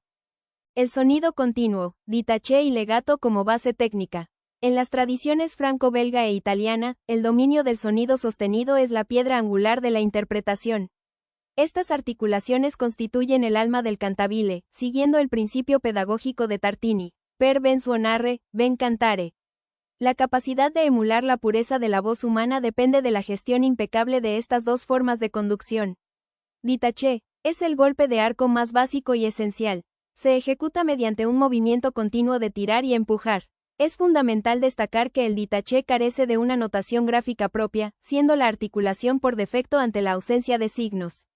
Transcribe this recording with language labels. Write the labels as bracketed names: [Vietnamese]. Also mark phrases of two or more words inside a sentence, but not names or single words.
[Spanish] El sonido continuo, détaché y legato como base técnica. En las tradiciones franco-belga e italiana, el dominio del sonido sostenido es la piedra angular de la interpretación. Estas articulaciones constituyen el alma del cantabile, siguiendo el principio pedagógico de Tartini, [Italian] per ben suonare, ben cantare. [Spanish] La capacidad de emular la pureza de la voz humana depende de la gestión impecable de estas dos formas de conducción. Détaché es el golpe de arco más básico y esencial. Se ejecuta mediante un movimiento continuo de tirar y empujar. Es fundamental destacar que el détaché carece de una notación gráfica propia, siendo la articulación por defecto ante la ausencia de signos.